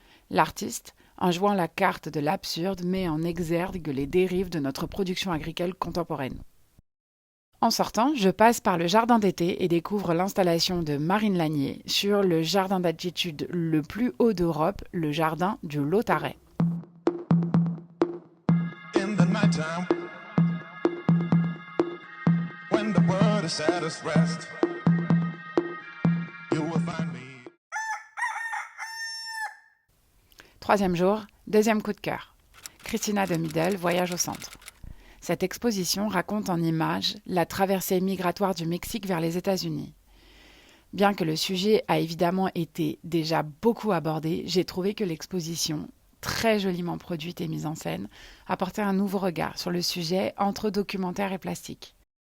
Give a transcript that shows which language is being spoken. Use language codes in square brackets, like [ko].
[fr] L'artiste, en jouant la carte de l'absurde, met en exergue les dérives de notre production agricole contemporaine. En sortant, je passe par le jardin d'été et découvre l'installation de Marine Lanier sur le jardin d'altitude le plus haut d'Europe, le jardin du Lautaret. [en] In the nighttime, when the world is at its rest, you will find me. [fr] Troisième jour, deuxième coup de cœur. Christina de Middel, Voyage au centre. Cette exposition raconte en images la traversée migratoire du Mexique vers les États-Unis. Bien que le sujet a évidemment été déjà beaucoup abordé, j'ai trouvé que l'exposition, très joliment produite et mise en scène, apportait un nouveau regard sur le sujet entre documentaire et plastique.